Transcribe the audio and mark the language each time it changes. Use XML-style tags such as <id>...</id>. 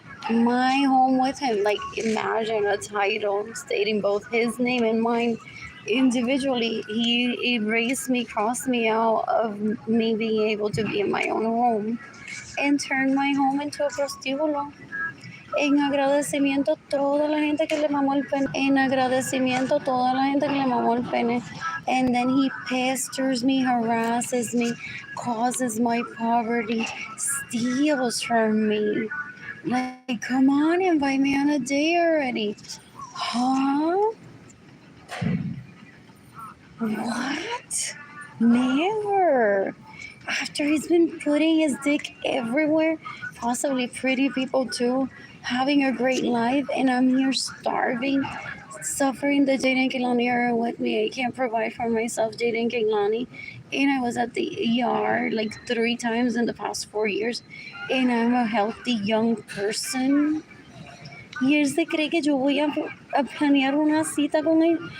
<en>My home with him, like imagine a title stating both his name and mine individually. He erased me, crossed me out of me being able to be in my own home and turned my home into a prostíbulo.</en> <es>En agradecimiento a toda la gente que le mamó el pene. En agradecimiento a toda la gente que le mamó el pene.</es> <en>And then he pesters me, harasses me, causes my poverty, steals from me. Like, come on, invite me on a date already. Huh? What? Never. After he's been putting his dick everywhere, possibly pretty people too, having a great life, and I'm here starving, suffering the Jaden Kilani era with me. I can't provide for myself, Jaden Kilani. And I was at the ER like 3 times in the past 4 years, and I'm a healthy young person.</en> <es>Y él se cree que yo voy a planear una cita con él.</es>